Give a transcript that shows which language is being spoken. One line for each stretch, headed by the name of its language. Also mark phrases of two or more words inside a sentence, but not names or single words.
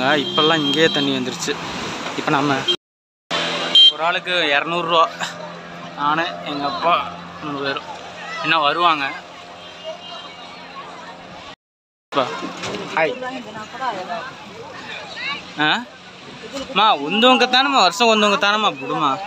Tamil: இப்போல்லாம் இங்கேயே தண்ணி வந்துருச்சு. இப்போ நம்ம ஒரு ஆளுக்கு 200 ரூபா. நான் எங்கள் அப்பா 3 பேரும் இன்னும் வருவாங்க.
Kannada: ಹಾಯ್ ಮಾ ಒಂದೊಂದು ತಾನಮ್ಮ ವರ್ಷ ಒಂದೊಂದು ತಾನಮ್ಮ ಬಿಡುಮ.